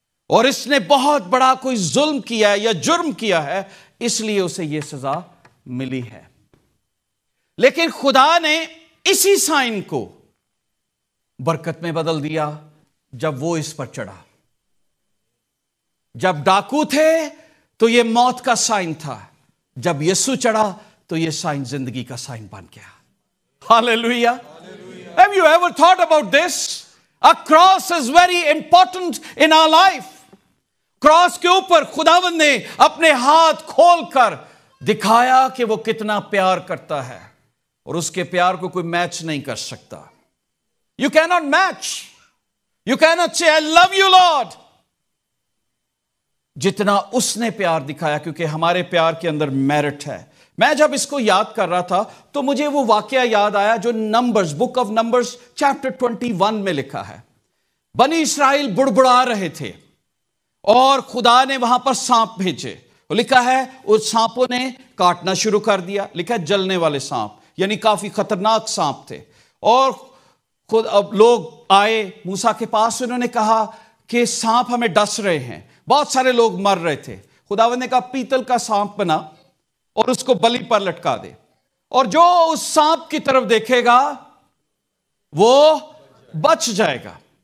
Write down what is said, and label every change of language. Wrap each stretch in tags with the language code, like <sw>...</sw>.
<ur>اور اس نے بہت بڑا کوئی ظلم کیا ہے یا جرم کیا ہے، اس لیے اسے یہ سزا ملی ہے۔ لیکن خدا نے اسی سائن کو برکت میں بدل دیا جب وہ اس پر چڑھا۔ جب ڈاکو تھے تو یہ موت کا سائن تھا، جب یسوع چڑھا تو یہ سائن زندگی کا سائن بن گیا۔ ہاللیلویہ۔</ur> <en>Have you ever thought about this? A cross is very important in our life.</en> <ur>Cross کے اوپر خداوند نے اپنے ہاتھ کھول کر دکھایا کہ وہ کتنا پیار کرتا ہے، اور اس کے پیار کو کوئی میچ نہیں کر سکتا۔</ur> <en>You cannot match. You cannot say, I love you, Lord.</en> <ur>جتنا اس نے پیار دکھایا، کیونکہ ہمارے پیار کے اندر میرٹ ہے۔ میں جب اس کو یاد کر رہا تھا تو مجھے وہ واقعہ یاد آیا جو numbers, book of numbers chapter 21 میں لکھا ہے۔ بنی اسرائیل بڑبڑا رہے تھے اور خدا نے وہاں پر سانپ بھیجے، لکھا ہے اس سانپوں نے کاٹنا شروع کر دیا، لکھا ہے جلنے والے سانپ، یعنی کافی خطرناک سانپ تھے۔ اور اب لوگ آئے موسیٰ کے پاس، انہوں نے کہا کہ سانپ ہمیں ڈس رہے ہیں، بہت سارے لوگ مر رہے تھے۔ خداوند نے کہا پیتل کا سانپ بنا اور اس کو بلی پر لٹکا دے، اور جو اس سانپ کی طرف دیکھے گا وہ بچ جائے گا۔</ur>